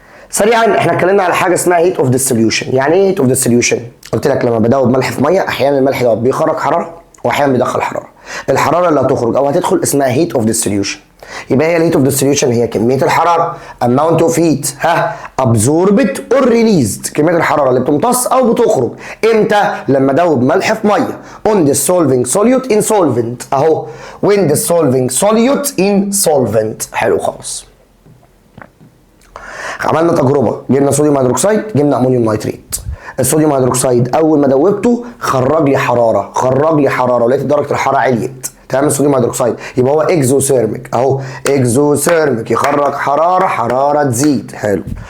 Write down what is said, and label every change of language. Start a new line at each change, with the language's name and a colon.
Arabic: سريعا احنا اتكلمنا على حاجه اسمها هيت اوف ديستريبيوشن. يعني ايه هيت اوف ديستريبيوشن؟ قلت لك لما بدوب ملح في ميه احيانا الملح دوت بيخرج حراره واحيانا بيدخل حراره. الحراره اللي هتخرج او هتدخل اسمها هيت اوف ديستريبيوشن. يبقى هي الهيت اوف ديستريبيوشن هي كميه الحراره
English: amount of heat absorbed or released،
Arabic: كميه الحراره اللي بتمتص او بتخرج. امتى؟ لما ادوب ملح في ميه
English: on dissolving solute in solvent اهو when dissolving solute in solvent.
Arabic: حلو خالص. عملنا تجربه، جبنا صوديوم هيدروكسيد، جبنا امونيوم نايتريت. الصوديوم هيدروكسيد اول ما دوبته خرج لي حراره، ولقيت درجه الحراره عليت. تمام. الصوديوم هيدروكسيد يبقى هو اكزوثيرميك اهو، اكزوثيرميك يخرج حراره تزيد. حلو.